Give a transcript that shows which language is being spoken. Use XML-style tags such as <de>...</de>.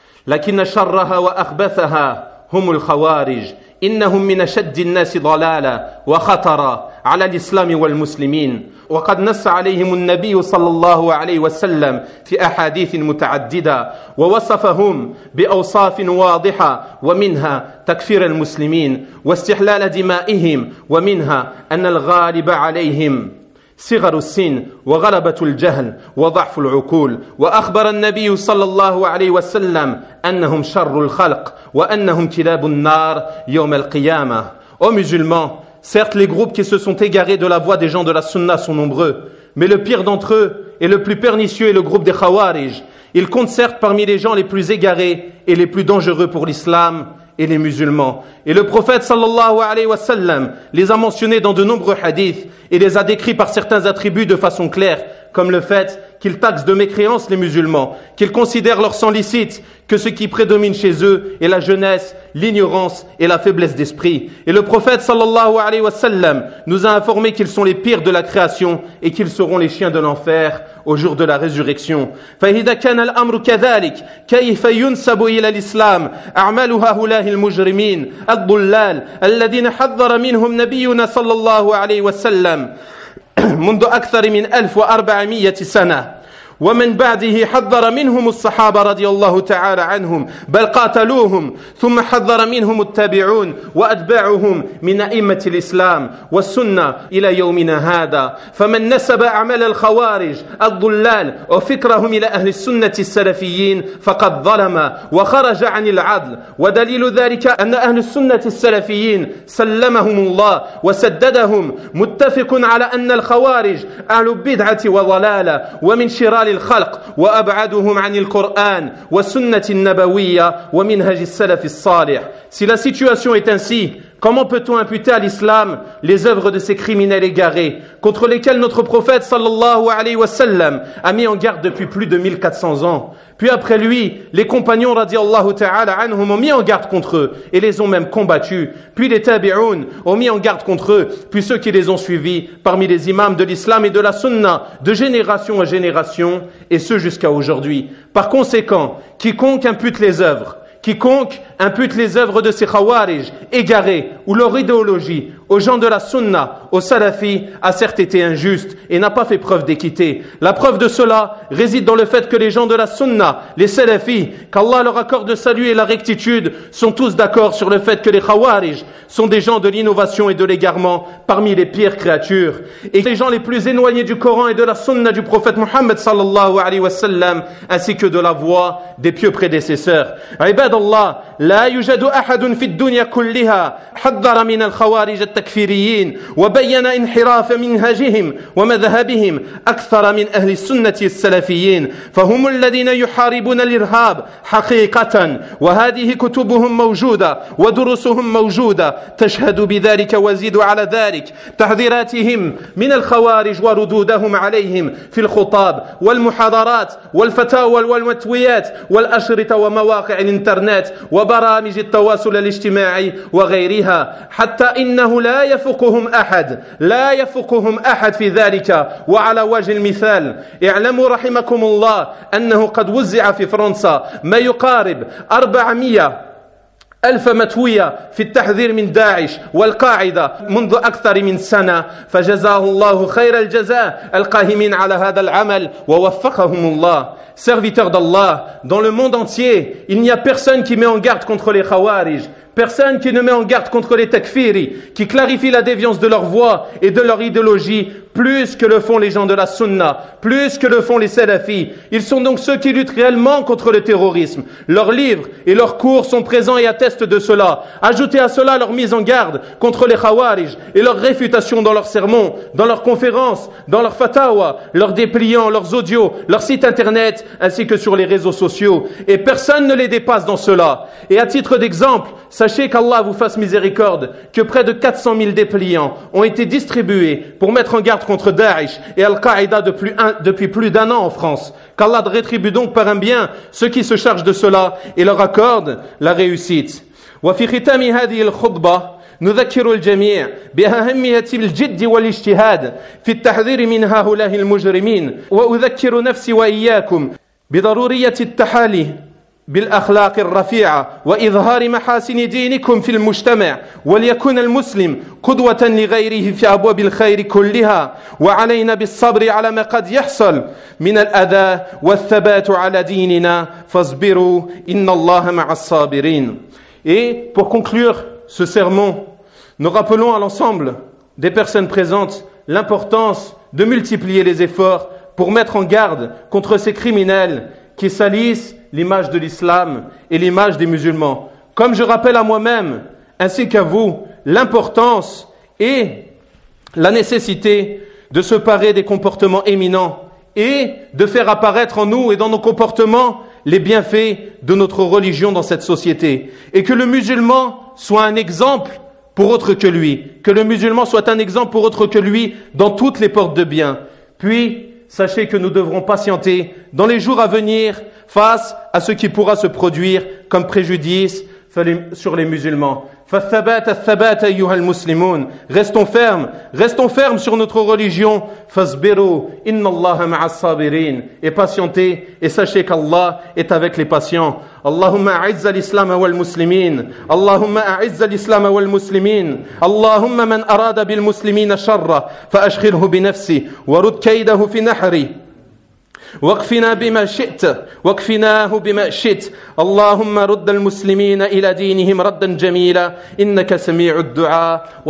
<ar>لكن شرها وأخبثها هم الخوارج، إنهم من أشد الناس ضلالا وخطرا على الإسلام والمسلمين، وقد نص عليهم النبي صلى الله عليه وسلم في أحاديث متعددة، ووصفهم بأوصاف واضحة، ومنها تكفير المسلمين واستحلال دمائهم، ومنها أن الغالب عليهم صغر السن وغلبة الجهل وضعف العقول. وأخبر النبي صلى الله عليه وسلم أنهم شر الخلق وأنهم كلاب النار يوم القيامة. أو مسلمان،</ar> <fr>certes, les groupes qui se sont égarés de la voie des gens de la Sunna sont nombreux, mais le pire d'entre eux et le plus pernicieux est le groupe des Khawarij. Ils comptent certes parmi les gens les plus égarés et les plus dangereux pour l'islam et les musulmans. Et le prophète sallallahu alayhi wa sallam les a mentionnés dans de nombreux hadiths et les a décrits par certains attributs de façon claire, comme le fait qu'ils taxent de mécréance les musulmans, qu'ils considèrent leur sang licite, que ce qui prédomine chez eux est la jeunesse, l'ignorance et la faiblesse d'esprit. Et le prophète sallallahu alayhi wa sallam nous a informé qu'ils sont les pires de la création et qu'ils seront les chiens de l'enfer au jour de la résurrection.</fr> <ar>فَإِذَا كَانَ الْأَمْرُ كَذَلِكَ كَيْفَ يُنْسَبُ إِلَى الْإِسْلَامِ أَعْمَالُ هَؤُلَاءِ الْمُجْرِمِينَ الضُّلَّالِ الَّذِينَ حَذَّرَ مِنْهُمْ نَبِيُّنَا صَلَّى اللَّهُ عَلَيْهِ وَسَلَّمَ منذ أكثر من 1400 سنة، ومن بعده حذر منهم الصحابة رضي الله تعالى عنهم، بل قاتلوهم، ثم حذر منهم التابعون وأتباعهم من أئمة الإسلام والسنة إلى يومنا هذا. فمن نسب أعمال الخوارج الضلال وفكرهم إلى أهل السنة السلفيين فقد ظلم وخرج عن العدل. ودليل ذلك أن أهل السنة السلفيين سلمهم الله وسددهم، متفق على أن الخوارج أهل بدعة وضلالة ومن شرار الخلق وأبعدهم عن القرآن والسنة النبوية ومنهج السلف الصالح.</ar> <fr>Si la situation est ainsi, comment peut-on imputer à l'islam les œuvres de ces criminels égarés contre lesquels notre prophète sallallahu alayhi wa sallam a mis en garde depuis plus de 1400 ans? Puis après lui, les compagnons radiallahu ta'ala anhum ont mis en garde contre eux et les ont même combattus. Puis les tabi'oun ont mis en garde contre eux, puis ceux qui les ont suivis parmi les imams de l'islam et de la sunna de génération en génération, et ce jusqu'à aujourd'hui. Par conséquent, quiconque impute les œuvres, quiconque impute les œuvres de ces khawarij égarés ou leur idéologie aux gens de la sunna, aux salafis, a certes été injuste et n'a pas fait preuve d'équité. La preuve de cela réside dans le fait que les gens de la sunna, les salafis, qu'Allah leur accorde le salut et la rectitude, sont tous d'accord sur le fait que les khawarij sont des gens de l'innovation et de l'égarement parmi les pires créatures. Et les gens les plus éloignés du Coran et de la sunna du prophète Muhammad sallallahu alayhi wa sallam, ainsi que de la voix des pieux prédécesseurs.</fr> <ar>عباد الله لا يوجد أحد في الدنيا كلها حذر من الخوارج التكفيريين وبين انحراف منهجهم ومذهبهم أكثر من أهل السنة السلفيين، فهم الذين يحاربون الإرهاب حقيقة، وهذه كتبهم موجودة ودروسهم موجودة تشهد بذلك وزيد على ذلك تحذيراتهم من الخوارج وردودهم عليهم في الخطاب والمحاضرات والفتاوى والمتويات والأشرطة ومواقع الإنترنت وبرامج التواصل الاجتماعي وغيرها حتى إنه لا يفقهم أحد لا يفقهم أحد في ذلك. وعلى وجه المثال اعلموا رحمكم الله أنه قد وزع في فرنسا ما يقارب 400,000 متوية في التحذير من داعش والقاعدة منذ أكثر من سنة، فجزاه الله خير الجزاء القاهمين على هذا العمل ووفقهم الله.</ar> <fr>Serviteurs d'Allah, dans le monde entier, il n'y a personne qui met en garde contre les khawarij, personne qui ne met en garde contre les takfiri, qui clarifie la déviance de leur voie et de leur idéologie, plus que le font les gens de la sunna, plus que le font les salafis. Ils sont donc ceux qui luttent réellement contre le terrorisme. Leurs livres et leurs cours sont présents et attestent de cela. Ajoutez à cela leur mise en garde contre les khawarij et leur réfutation dans leurs sermons, dans leurs conférences, dans leurs fatwa, leurs dépliants, leurs audios, leurs sites internet, ainsi que sur les réseaux sociaux. Et personne ne les dépasse dans cela. Et à titre d'exemple, sachez qu'Allah vous fasse miséricorde, que près de 400 000 dépliants ont été distribués pour mettre en garde contre Daesh et Al-Qaïda depuis plus d'un an en France. Qu'Allah rétribue donc par un bien ceux qui se chargent de cela et leur accorde la réussite.</fr> <ar>وفي ختام هذه الخطبة نذكر الجميع بأهمية الجد والاجتهاد في التحذير من هؤلاء المجرمين، وأذكر نفسي وإياكم بضرورية التحالي بالأخلاق الرفيعة وإظهار محاسن دينكم في المجتمع، وليكون المسلم قدوة لغيره في أبواب الخير كلها، وعلينا بالصبر على ما قد يحصل من الأذى والثبات على ديننا، فاصبروا إن الله مع الصابرين.</ar> <fr>Et pour conclure ce sermon, nous rappelons à l'ensemble des personnes présentes l'importance de multiplier les efforts pour mettre en garde contre ces criminels qui salissent l'image de l'islam et l'image des musulmans. Comme je rappelle à moi-même, ainsi qu'à vous, l'importance et la nécessité de se parer des comportements éminents et de faire apparaître en nous et dans nos comportements les bienfaits de notre religion dans cette société. Et que le musulman soit un exemple pour autre que lui. Que le musulman soit un exemple pour autre que lui dans toutes les portes de bien. Puis, sachez que nous devrons patienter dans les jours à venir face à ce qui pourra se produire comme préjudice sur les musulmans.</fr> <ar>فالثبات الثبات أيها المسلمون.</ar> <fr>Restons fermes sur notre religion.</fr> <ar>فاصبروا إن الله مع الصابرين.</ar> <fr>Et patientez et sachez qu'Allah est avec les patients.</fr> <ar>اللهم أعز الإسلام والمسلمين. اللهم أعز الإسلام والمسلمين. اللهم من أراد بالمسلمين شرا فأشغله بنفسه ورد كيده في نحره. واكفنا بما شئت واكفناه بما شئت. اللهم رد المسلمين إلى دينهم ردا جميلا إنك سميع الدعاء.</ar>